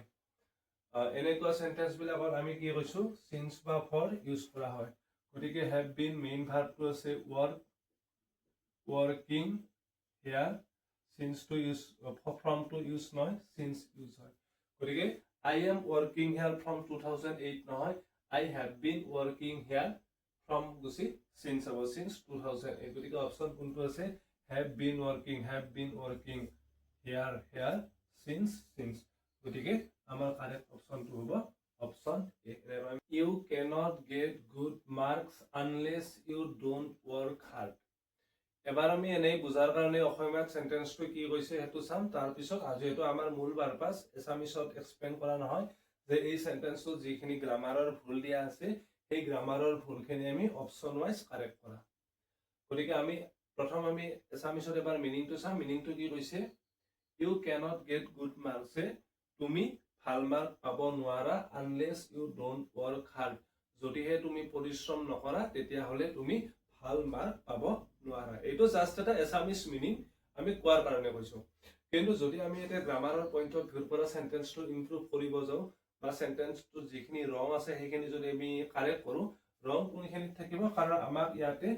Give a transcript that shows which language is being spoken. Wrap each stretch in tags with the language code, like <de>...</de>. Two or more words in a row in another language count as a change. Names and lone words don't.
<as>এনেকুৱা সেন্টেন্স বিলাকত আমি কি কৈছো সিন্স বা</as> <en>for use</en> <as>কৰা হয়, গতিকে</as> <en>have been main</en> <as>ভাৰ্বটো আছে</as> <en>work, working here, since to use, from to use</en> <as>নহয়,</as> <en>since use</en> <as>হয়, গতিকে</as> <en>I am working here from 2008</en> <as>নহয়,</as> <en>I have been working here from</en> <as>গুছি since হ'ব, since 2008, গতিকে অপশন কোনটো আছে</as> <en>have been working here since,</en> <as>গতিকে আমাৰ কাৰেক্ট অপশনটো হ'ব অপশন এ।</as> <en>You cannot get good marks unless you don't work hard।</en> <as>এবাৰ আমি এনেই বুজাৰ কাৰণে অসমীয়াত সেন্টেন্সটো কি কৈছে সেইটো চাম, তাৰ পিছত যেহেতু আমাৰ মূল পাৰপাস এছামিছত এক্সপ্লেইন কৰা নহয় যে এই সেন্টেন্সটো যিখিনি গ্ৰামাৰৰ ভুল দিয়া আছে সেই গ্ৰামাৰৰ ভুলখিনি আমি</as> <en>option wise</en> <as>কাৰেক্ট কৰা। গতিকে আমি প্ৰথম আমি এছামিছত এবাৰ মিনিংটো চাম। মিনিংটো কি কৈছে,</as> <en>you cannot get good marks,</en> <as>তুমি ভাল মাৰ্ক পাব নোৱাৰা</as> <en>unless you don't work hard,</en> <as>যদিহে তুমি পৰিশ্ৰম নকৰা তেতিয়াহ'লে তুমি ভাল মাৰ্ক পাব নোৱাৰা। এইটো জাস্ট এটা এছামিজ মিনিং আমি কোৱাৰ কাৰণে কৈছো, কিন্তু যদি আমি এটা</as> <en>grammar point of view</en> <as>পৰা</as> <en>sentence improve</en> <as>কৰিব যাওঁ বা সেন্টেন্সটো যিখিনি ৰং আছে সেইখিনি যদি আমি কাৰেক্ট কৰো, ৰং কোনখিনিত থাকিব, কাৰণ আমাক ইয়াতে</as>